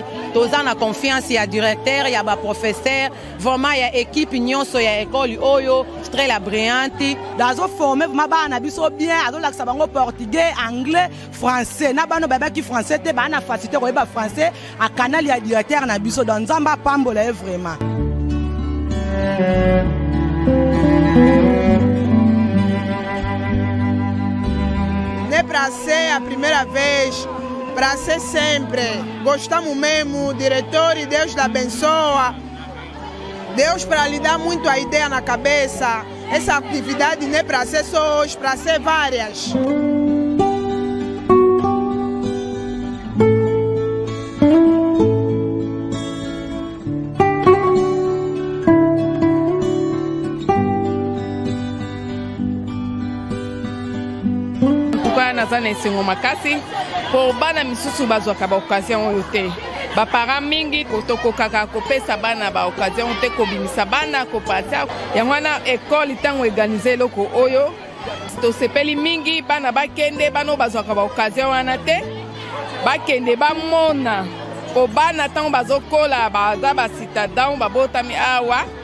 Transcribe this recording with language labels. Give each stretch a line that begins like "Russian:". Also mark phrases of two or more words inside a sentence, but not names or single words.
Lingala: Toza na confiance ya directeur ya ba professeur vraiment ya équipe nyonso ya école oyo Estrella Brillante dazo former vraiment bana na biso bien azo lakisa bango
French: portugais anglais français
Lingala: na bano babaki français te bana facilité ko ba français a canal ya directeur na biso dans nzamba pambola vraiment.
Portuguese: Nem para ser a primeira vez, para ser sempre. Gostamos mesmo, diretor, e Deus lhe abençoa. Deus para lhe dar muito a ideia na cabeça. Essa atividade não é para ser só hoje, para ser várias.
Lingala: Naza na esengo makasi po bana misusu bazwaka ba occasion oyo te. Ba parents mingi kotokokaka kopesa bana ba occasion te kobimisa bana kopatia. Yango wana école tango organiser loko oyo tosepeli mingi bana bakende bano bazwaka ba occasion wana te. Bakende bamona po bana tango bazokola baza ba citadão babotami awa.